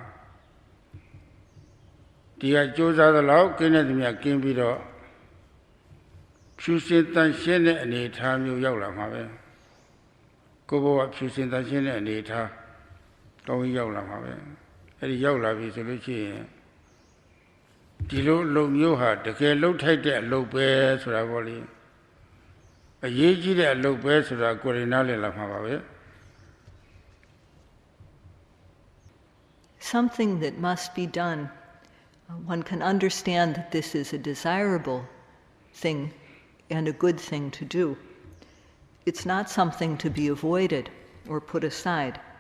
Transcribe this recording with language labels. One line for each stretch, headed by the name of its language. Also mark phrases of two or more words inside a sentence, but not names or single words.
Burmese: ဒီကကြိုးစားသလောက်ကင်းတဲ့သူများကင်းပြီးတော့ဖြူစင်တန်ရှင်းတဲ့အနေအထားမျိုးရောက်လာမှာပဲကိုယ့်ဘဝဖြူစင်တန်ရှင်းတဲ့အနေအထားတောင်းရောက်လာမှာပဲအဲ့ဒီရောက်လာပြီဆိုလို့ရှိရင်ဒီလိုအလုပ်မျိုးဟာတကယ်လှုပ်ထိုက်တဲ့အလုပ်ပဲဆိုတာပေါ့လေအရေးကြီးတဲ့အလုပ်ပဲဆိုတာကိုယ်ရနားလည်လာမှာပါပဲ
English: Something that must be done. One can understand that this is a desirable thing and a good thing to do. It's not something to be avoided or put aside.